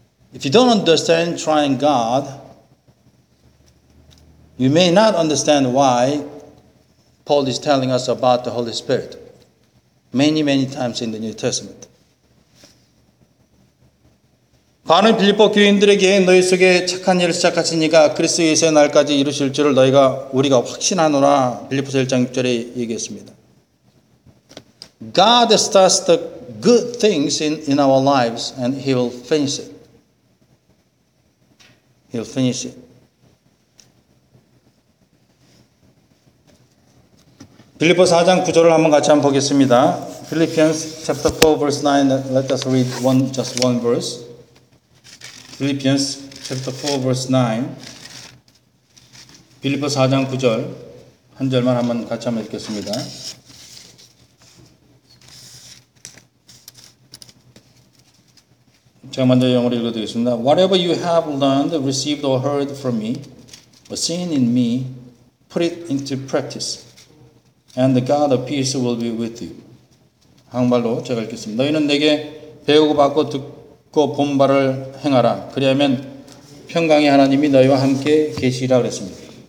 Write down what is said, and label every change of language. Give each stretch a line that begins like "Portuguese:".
English: If you don't understand trying God, you may not understand why Paul is telling us about the Holy Spirit many, many times in the New Testament.
Korean: 바른 빌립보 교인들에게 너희 속에 착한 일을 시작하신 이가 그리스도 예수의 날까지 이루실 줄을 너희가 우리가 확신하노라 빌립보서 1장 6절에 얘기했습니다.
English: God starts the good things in our lives and he will finish it. He'll finish it.
Korean: 빌립보 4장 9절을 한번 같이 한번 보겠습니다.
English: Philippians chapter 4 verse 9. Let us read just one verse. Philippians chapter 4 verse 9.
Korean: 빌립보 4장 9절 한 절만 한번 같이 한번 읽겠습니다. 제가 먼저 영어로 읽어드리겠습니다.
English: Whatever you have learned, received or heard from me, or seen in me, put it into practice, and the God of peace will be with you.
Korean: 한글로 제가 읽겠습니다. 너희는 내게 배우고 받고 듣고 본 바를 행하라. 그리하면 평강의 하나님이 너희와 함께 계시리라 그랬습니다.